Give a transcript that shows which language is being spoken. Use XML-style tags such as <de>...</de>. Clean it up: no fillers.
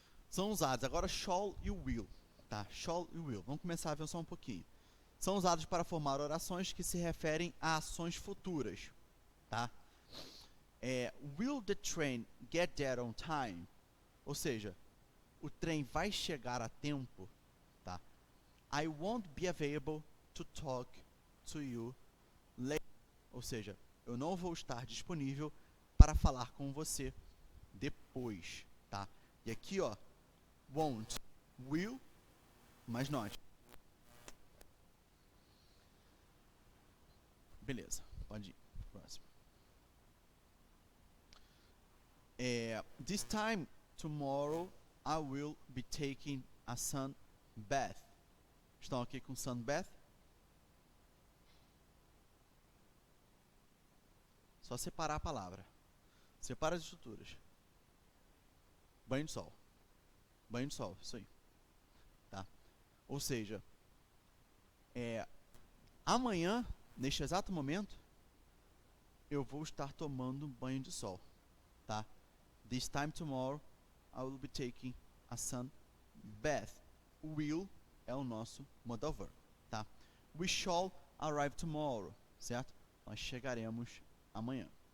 <pt>São usados agora shall e will, tá? Shall e will. Vamos começar a avançar um pouquinho. São usados para formar orações que se referem a ações futuras, tá?</pt> <en>Will the train get there on time?</en> <pt>Ou seja, o trem vai chegar a tempo, tá?</pt> <en>I won't be available to talk to you later.</en> <pt>Ou seja, eu não vou estar disponível para falar com você depois, tá? E aqui, ó, won't, will, mas not. Beleza, pode ir. Próximo.</pt> <en>This time tomorrow I will be taking a sun bath.</en> <pt>Estão aqui com sun bath? Só separar a palavra. Separa as estruturas. Banho de sol. Banho de sol, isso aí. Tá? Ou seja, amanhã, neste exato momento, eu vou estar tomando um banho de sol. Tá?</pt> <en>This time tomorrow, I will be taking a sun bath.</en> <pt>Will é o nosso modal verb, tá?</pt> <en>We shall arrive tomorrow,</en> <pt>certo? Nós chegaremos amanhã.</pt>